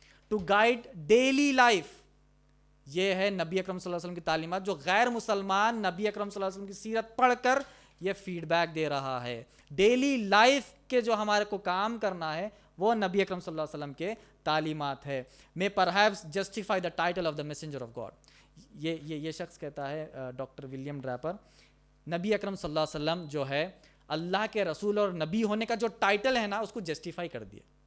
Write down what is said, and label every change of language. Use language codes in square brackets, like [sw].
[en] to guide daily life, [ur] یہ ہے نبی اکرم صلی اللہ علیہ وسلم کی تعلیمات, جو غیر مسلمان نبی اکرم صلی اللہ علیہ وسلم کی سیرت پڑھ کر یہ فیڈ بیک دے رہا ہے. ڈیلی لائف کے جو ہمارے کو کام کرنا ہے وہ نبی اکرم صلی اللہ علیہ وسلم کے تعلیمات ہے. [en] may perhaps justify the title of the messenger of God. [ur] یہ شخص کہتا ہے, ڈاکٹر ولیم ڈراپر, نبی اکرم صلی اللہ علیہ وسلم جو ہے اللہ کے رسول اور نبی ہونے کا جو ٹائٹل ہے نا, اس کو جسٹیفائی کر دیا.